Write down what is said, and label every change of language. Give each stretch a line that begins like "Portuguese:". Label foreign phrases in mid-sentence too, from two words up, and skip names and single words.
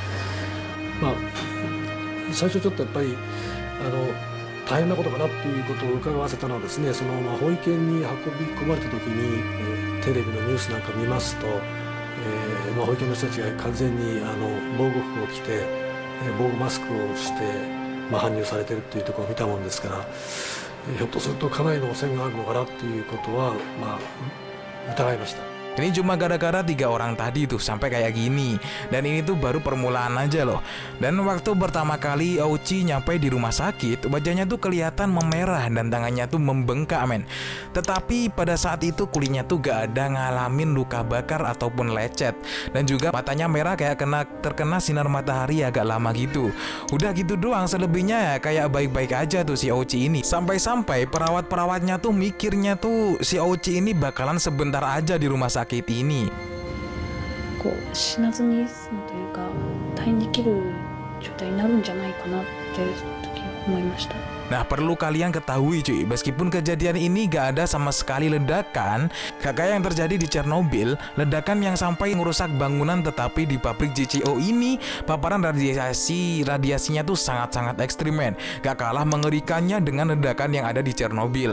Japanese: 最初ちょっとやっぱり大変なことかなっていうことを伺わせたのはですね、その保育園に運び込まれた時に、テレビのニュースなんか見ますと、保育園の人たちが完全に防護服を着て、防護マスクをして。搬入されているというところを見たもんですから、ひょっとするとかなりの汚染があるのかなということは、疑いました。
Indonesian: Ini cuma gara-gara 3 orang tadi tuh sampai kayak gini. Dan ini tuh baru permulaan aja loh. Dan waktu pertama kali Ouchi nyampe di rumah sakit, wajahnya tuh kelihatan memerah dan tangannya tuh membengkak men. Tetapi pada saat itu kulitnya tuh gak ada ngalamin luka bakar ataupun lecet. Dan juga matanya merah kayak terkena sinar matahari agak lama gitu. Udah gitu doang, selebihnya ya kayak baik-baik aja tuh si Ouchi ini. Sampai-sampai perawat-perawatnya tuh mikirnya tuh si Ouchi ini bakalan sebentar aja di rumah sakit ini.
Japanese: 死なずに済むというか退院できる状態になるんじゃないかなって思いました。
Indonesian: Nah perlu kalian ketahui cuy, meskipun kejadian ini gak ada sama sekali ledakan, gak kayak yang terjadi di Chernobyl, ledakan yang sampai merusak bangunan, tetapi di pabrik JCO ini paparan radiasinya tuh sangat-sangat ekstrim men. Gak kalah mengerikannya dengan ledakan yang ada di Chernobyl.